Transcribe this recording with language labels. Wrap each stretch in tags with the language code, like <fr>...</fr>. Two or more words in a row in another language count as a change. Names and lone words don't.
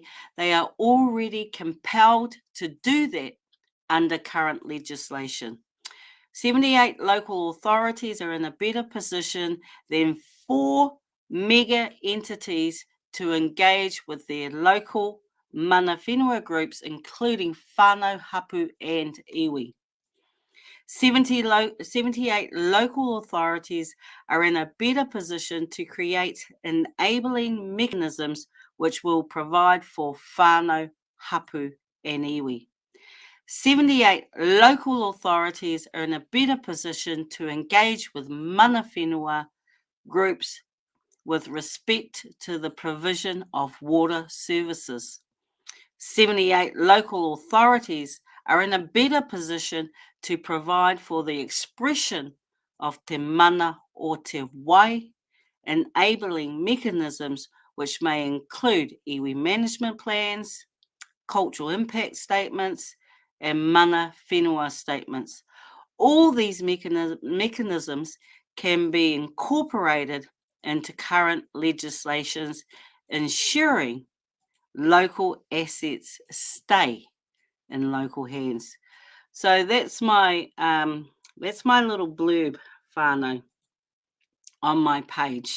<en>They are already compelled to do that under current legislation. 78 local authorities are in a better position than 4 mega entities to engage with their local</en> <mi>mana whenua</mi> <en>groups, including</en> <mi>whānau, hapu</mi> <en>and iwi. 78 local authorities are in a better position to create enabling mechanisms which will provide for</en> <mi>whānau, hapu</mi> <en>and iwi. 78 local authorities are in a better position to engage with</en> <mi>mana whenua</mi> <en>groups with respect to the provision of water services. 78 local authorities are in a better position to provide for the expression of</en> <mi>te mana o te wai,</mi> <en>enabling mechanisms which may include iwi management plans, cultural impact statements, and</en> <mi>mana whenua</mi> <en>statements. All these mechanisms can be incorporated into current legislations, ensuring local assets stay in local hands. So that's my little blurb, whānau, on my page.</en>